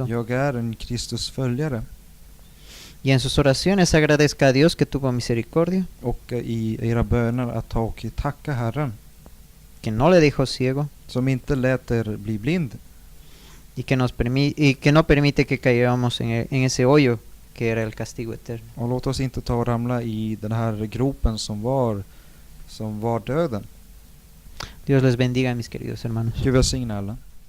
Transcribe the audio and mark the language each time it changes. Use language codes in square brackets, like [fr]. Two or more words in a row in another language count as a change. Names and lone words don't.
[sv] jag är en Kristus följare. [es] Y en sus oraciones agradezca a Dios que tuvo misericordia, [sv] Och i era böner att ta och tacka Herren [es] que no le dejó ciego [sv] som inte lät er bli blind [es] y que no permite que cayamos en ese hoyo que era el castigo eterno. [sv] och låt oss inte ta och ramla i den här gropen som var döden. [es] Dios les bendiga, mis queridos hermanos. [sv] Gud välsigne alla.